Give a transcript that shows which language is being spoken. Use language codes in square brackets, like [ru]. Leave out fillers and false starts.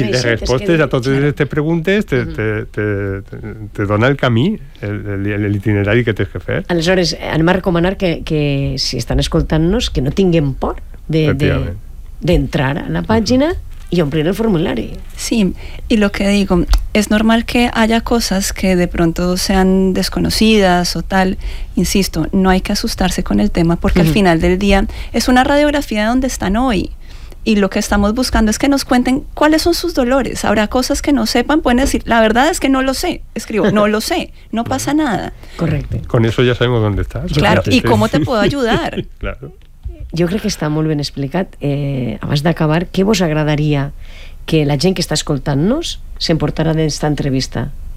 [ca] i les respostes a totes aquestes preguntes te dona el camí, l'itinerari que tens que fer. Aleshores, anem a recomanar que si estan escoltant-nos, que no tinguem por d'entrar a la pàgina i omplir el formulari. [es] Sí, i lo que digo, es normal que haya cosas que de pronto sean desconocidas o tal, insisto, no hay que asustarse con el tema porque al final del día es una radiografía de donde están hoy y lo que estamos buscando es que nos cuenten cuáles son sus dolores. Habrá cosas que no sepan, pueden decir, la verdad es que no lo sé, escribo, no lo sé, no pasa nada. Correcto. Con eso ya sabemos dónde estás. Claro, y cómo te puedo ayudar. Claro. [ca] Jo crec que està molt ben explicat. Abans d'acabar, què vos agradaria que la gent que està escoltant-nos s'emportara d'esta entrevista?